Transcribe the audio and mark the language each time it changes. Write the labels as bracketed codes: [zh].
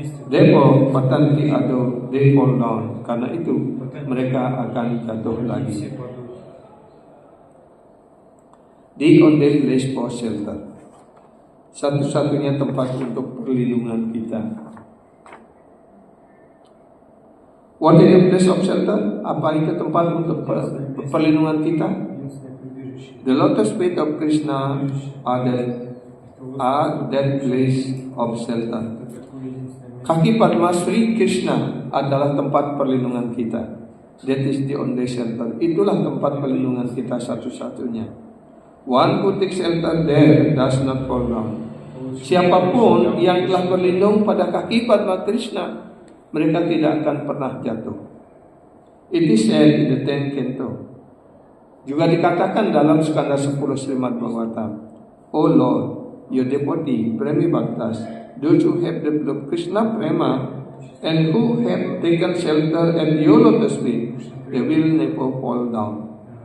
[en] Therefore, patanti ado, they fall down. [id] Karena itu mereka akan jatuh lagi. [en] The only place for shelter, [id] satu-satunya tempat untuk perlindungan kita. [en] What is the place of shelter? [id] Apa itu tempat untuk perlindungan kita? [en] The lotus feet of Krishna are that place of shelter. [id] Kaki Padma Sri Krishna adalah tempat perlindungan kita. [en] That is the only shelter. [id] Itulah tempat perlindungan kita satu-satunya. [en] One who takes shelter there does not fall down. [id] Siapapun yang telah berlindung pada kaki Padma Krishna, mereka tidak akan pernah jatuh. [en] It is said in the 10th canto. [id] Juga dikatakan dalam skanda 10 Srimad Bhagavatam, [en] O Lord, your devotee, Premi Bhaktas, those who have developed Krishna Prema and who have taken shelter at your lotus feet, they will never fall down.